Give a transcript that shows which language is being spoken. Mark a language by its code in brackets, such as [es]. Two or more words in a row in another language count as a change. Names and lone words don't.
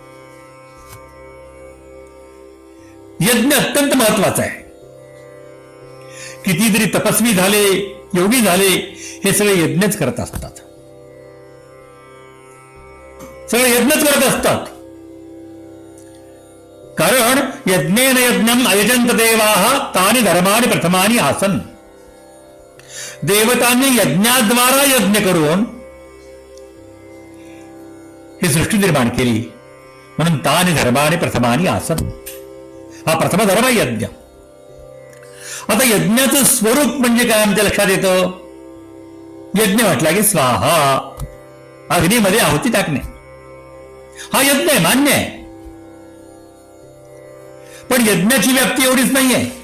[mr] यज्ञ अत्यंत महत्वाचा आहे. कितीतरी तपस्वी झाले, योगी झाले, हे सगळे यज्ञच करत असतात, सगळे यज्ञच करत असतात. [sa] कारण यज्ञेन यज्ञम अयजंत देवाः तानि धर्माणि प्रथमानि आसन. [mr] देवतांनी यज्ञाद्वारा यज्ञ करून ही सृष्टी निर्माण केली. [sa] म्हणून तानि धर्माणि प्रथमानि आसन, [mr] हा प्रथम धर्म यज्ञ. आता यज्ञाचं स्वरूप म्हणजे काय आमच्या लक्षात येतं? यज्ञ म्हटला की स्वाहा, अग्नीमध्ये आहुती टाकणे, हा यज्ञ आहे, मान्य आहे. पण यज्ञाची व्याप्ती एवढीच नाहीये.